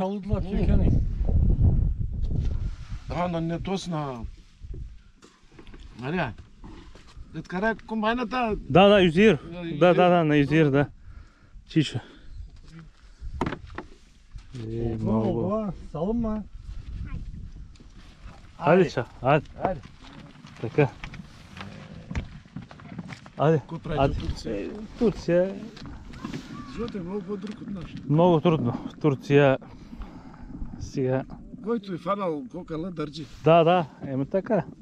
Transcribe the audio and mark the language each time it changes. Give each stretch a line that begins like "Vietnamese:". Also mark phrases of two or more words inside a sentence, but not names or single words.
Turkish: Çaldılar Türkan'ı.
Bulgarian: Не точно. Мария. Да откара комбайната. Да, Юзир. Да, на Юзир, да. Чичо. Много.
Turkish: Salınma. Hadi çak, hadi.
Bulgarian: Така.
Turkish: Hadi.
Bulgarian: Какво прави
Turkish: Hadi.
Bulgarian: Турция? Турция Животът е много по-друг от нашата. много трудно. В Турция сега. Който е фанал кокала държи. Да, така.